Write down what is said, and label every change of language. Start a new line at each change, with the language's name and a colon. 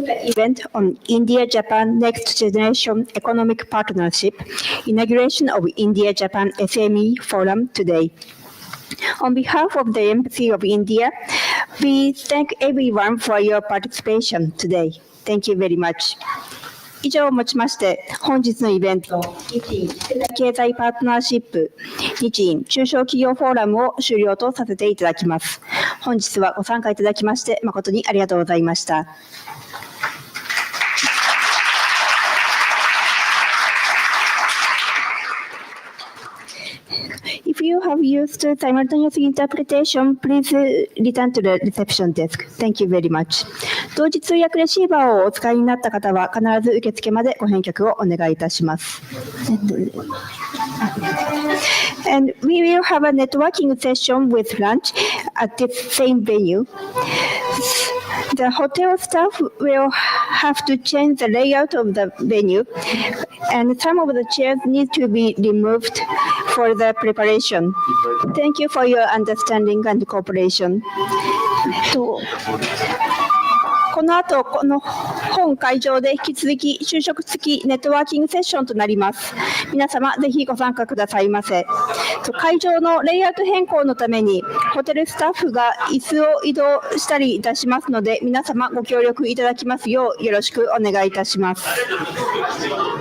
English: Event on India-Japan Next Generation Economic Partnership, Inauguration of India-Japan SME Forum today. On behalf of the Embassy of India, we thank everyone for your participation today. Thank you very much.
Japanese: 以上をもちまして、本日のイベント、日印経済パートナーシップ日印中小企業フォーラムを終了とさせていただきます。本日はご参加いただきまして誠にありがとうございました。
English: If you have used simultaneous interpretation, please return to the reception desk. Thank you very much.
Japanese: 同時通訳レシーバーをお使いになった方は必ず受付までご返却をお願いいたします。
English: And we will have a networking session with lunch at this same venue. The hotel staff will have to change the layout of the venue, and some of the chairs need to be removed for the preparation. Thank you for your understanding and cooperation.
Japanese: この後、この本会場で引き続き就職付きネットワーキングセッションとなります。皆様、ぜひご参加くださいませ。会場のレイアウト変更のために、ホテルスタッフが椅子を移動したりいたしますので、皆様ご協力いただきますようよろしくお願いいたします。